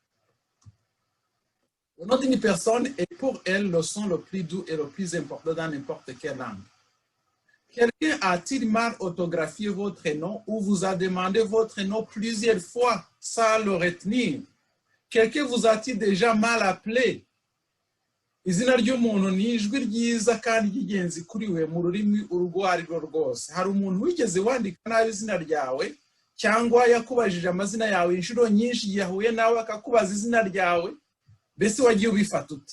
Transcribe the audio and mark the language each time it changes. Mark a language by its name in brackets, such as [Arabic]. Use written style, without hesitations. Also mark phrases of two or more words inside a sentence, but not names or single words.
[French] Le nom d'une personne est pour elle le son le plus doux et le plus important dans n'importe quelle langue. Quelqu'un a-t-il mal orthographié votre nom ou vous a demandé votre nom plusieurs fois sans le retenir? Quelqu'un vous a-t-il déjà mal appelé? [Kinyarwanda] Izina ry'umuntu ni ijwi ryiza kandi ry'ingenzi kuri we mu rurimi urwo ari rwo rwose. Hari umuntu wigeze wandika nabi izina ryawe cyangwa yakubajije amazina yawe inshuro nyinshi yahuye nawe akakubaza izina ryawe, mbese wagiye ubifata ute?